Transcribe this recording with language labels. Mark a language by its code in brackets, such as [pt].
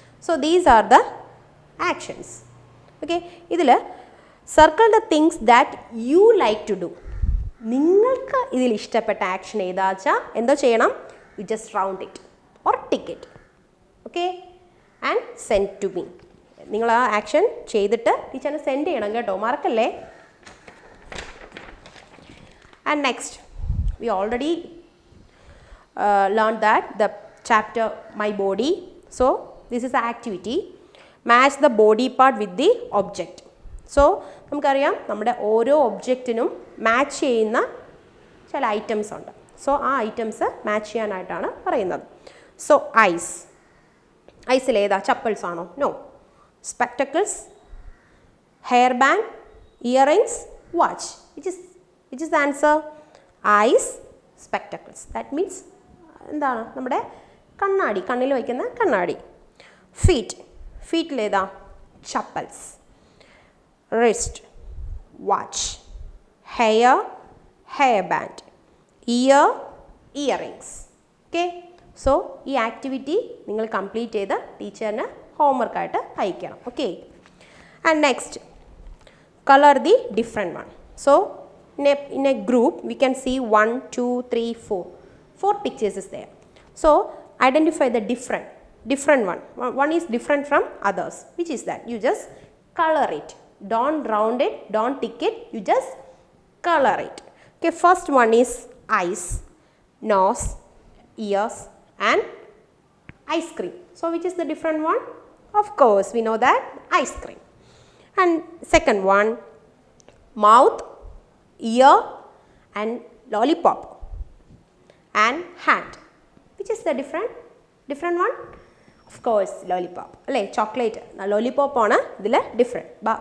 [en] So these are the actions. Okay. ഇതിൽ circle the things that you like to do. [ml] നിങ്ങൾക്ക് ഇതിൽ ഇഷ്ടപ്പെട്ട action ഏതാച്ചാൽ എന്താ ചെയ്യണം? [en] You just round it or tick it. Okay. And send to me. [ml] നിങ്ങൾ ആ action ചെയ്തിട്ട് ടീച്ചറിന് സെൻഡ് ചെയ്യണം കേട്ടോ, മറക്കല്ലേ. [en] And next, we already learned that the chapter my body. So this is the activity. Match the body part with the object. [ml] So നമുക്കറിയാം നമ്മുടെ ഓരോ ഒബ്ജക്റ്റിനും മാച്ച് ചെയ്യുന്ന ചില ഐറ്റംസ് ഉണ്ട്. സോ ആ ഐറ്റംസ് മാച്ച് ചെയ്യാനായിട്ടാണ് പറയുന്നത്. സോ ഐസ്, ഐസിൽ ഏതാ? ചപ്പൽസ് ആണോ? No. [en] Spectacles, hair band, earrings, watch. Which is the answer? Eyes, spectacles. That means എന്താണ്? [ml] നമ്മുടെ കണ്ണാടി, കണ്ണിൽ വയ്ക്കുന്ന കണ്ണാടി. Feet, ഫീറ്റിലേതാ? Chappals. Wrist, watch. [en] Hair, hair band. Ear, earrings. [ml] Okay, so ഈ ആക്ടിവിറ്റി നിങ്ങൾ കംപ്ലീറ്റ് ചെയ്ത് ടീച്ചറിന് ഹോംവർക്കായിട്ട് അയക്കണം. [en] Okay, and next, colour the different one. So in a group we can see 1 2 3 4 pictures is there. So identify the different one is different from others. Which is that? You just color it, don't round it, don't tick it, you just color it. Okay, first one is eyes, nose, ears and ice cream. So which is the different one? Of course we know that ice cream. And second one, mouth, ear and lollipop and hand. Which is the different one? Of course lollipop. [ml] അല്ലേ, chocolate lollipop ആണ് ഇതിൽ different.